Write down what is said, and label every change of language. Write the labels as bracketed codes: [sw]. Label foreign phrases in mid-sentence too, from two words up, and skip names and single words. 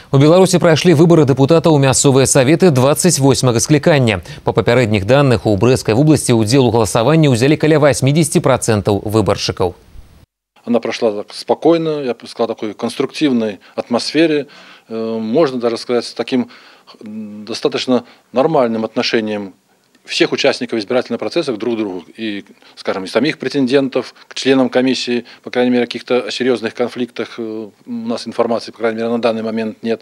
[be] У Беларусі прайшлі выборы дэпутатаў у мясцовыя саветы 28 склікання. Па папярэдніх даных, у Брэсцкай вобласці ўдзел у галасаванні ўзялі каля 80% выбаршчыкаў. [ru] Она прошла так спокойно, я бы сказал, такой конструктивной атмосфере. Можно даже сказать, с таким достаточно нормальным отношением всех участников избирательного процесса друг к другу, и, скажем, и самих претендентов, к членам комиссии, по крайней мере, о каких-то серьезных конфликтах у нас информации, по крайней мере, на данный момент нет.